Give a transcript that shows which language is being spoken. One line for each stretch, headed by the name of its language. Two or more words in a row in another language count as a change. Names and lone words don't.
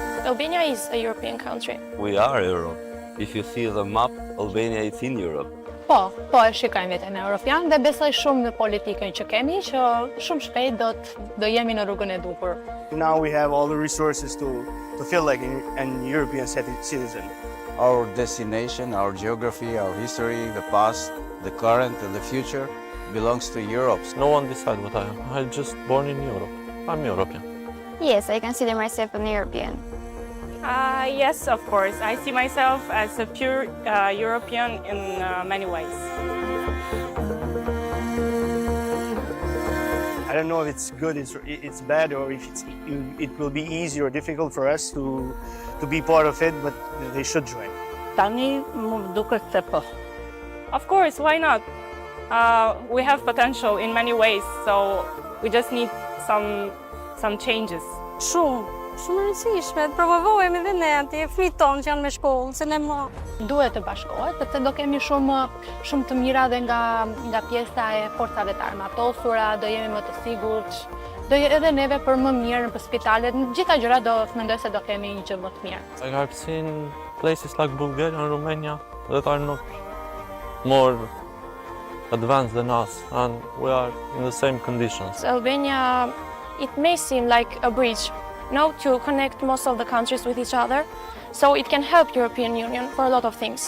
English: Albania is a European country. We are Europe. If you see the map, Albania is in Europe.
Albanian: Po e shikojmë veten europian dhe besoj shumë në politikën që kemi, që shumë shpejt do jemi në rrugën e duhur.
English: Now we have all the resources to feel like an European citizen. Our destination, our geography, our history, the past, the current and the future belongs to Europe. No one decides what I am. I'm just born in Europe. I'm European. Yes, I consider myself an European. Yes, of course. I see myself as a pure European in many ways. I don't know if it's good, it's bad, or if it will be easy or difficult for us to be part of it, but they should join.
Albanian: Tani më duket se po.
English: Of course, why not? We have potential in many ways, so we just need some changes.
Albanian: Shumë rëndësishme, të promovohemi dhe ne aty fëmijët tonë që janë me shkollë, se ne më duhet të bashkohet, sepse do kemi shumë të mira dhe nga pjesa e forcave të armatosura, do jemi më të sigurt, edhe neve për më mirë për spitalet, në gjitha gjërat do mendoj se do kemi një gjë më të mirë.
English: I've seen places like Bulgaria and Romania that are not more advanced than us, and we are in the same conditions. Albania, it may seem like a bridge, to connect most of the countries with each other, so it can help European Union for a lot of things.